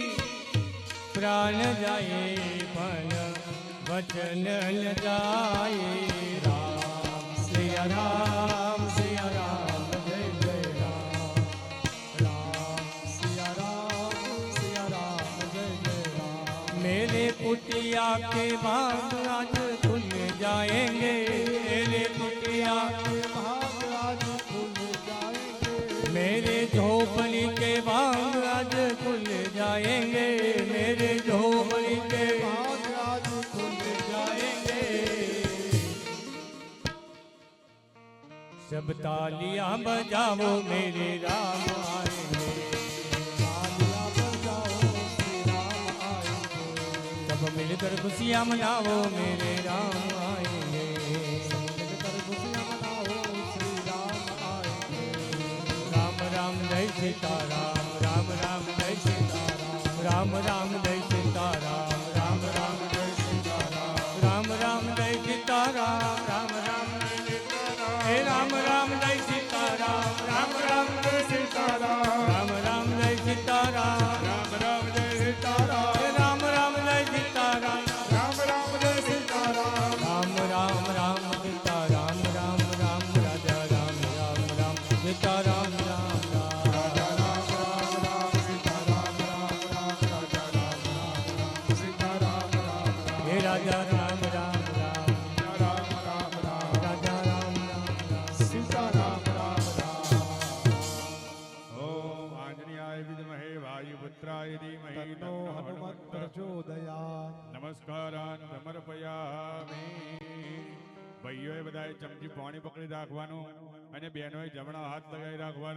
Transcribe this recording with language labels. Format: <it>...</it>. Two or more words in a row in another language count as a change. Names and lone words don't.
<gu>પ્રાણ જાય પણ વચન ન જાય. રામ સિયા રામ જય જય રામ. રામ સિયા રામ જય જય રામ.</gu> <hi>मेरे कुटिया के भाग आज खुल जाएंगे. मेरे कुटिया भाग आज खुल जाएंगे. मेरे झोपड़ी के भाग आज खुल जाएंगे. मेरे झोपड़ी के भाग आज खुल जाएंगे. सब तालियां बजाओ मेरे राम आएंगे. तालियां बजाओ श्री राम आएंगे. सब मिलकर खुशियां मनाओ मेरे राम आएंगे. मिलकर खुशियां मनाओ श्री राम आएंगे. राम राम जय सीताराम. राम राम जय सीताराम. राम राम जय सीताराम. राम राम जय सीताराम. राम राम जय सीताराम. राम राम जय सीताराम. हे राम राम जय सीताराम. राम राम जय सीताराम. राम राम जय सीताराम.</hi> <gu>રામ રામ જય સીતારામ.</gu> <hi>हे राम राम जय सीताराम.</hi> <gu>રામ રામ જય સીતારામ.</gu> <hi>राम राम राम सीताराम. राम राम राजा राम राम राम सीताराम. राम राम</hi> <gu>રામ રામ રામ સીતારામ. રામ રામ રાજા રામ રામ સીતારામ. રામ</gu> <hi>हे राजा राम राम राम</hi> <gu>રામ રામ રામ</gu> <hi>राजा राम राम राम. सीताराम राम राम.</hi> <sa>ॐ आंजनेयाय विद्महे वायुपुत्राय धीमहि तन्नो हनुमत प्रचोदयात. नमस्कारान् समर्पयामि.</sa> <gu>ભાઈઓએ બધાએ ચમચી પાણી પકડી રાખવાનું અને બહેનોએ જમણો હાથ લગાવી રાખવાનો.</gu>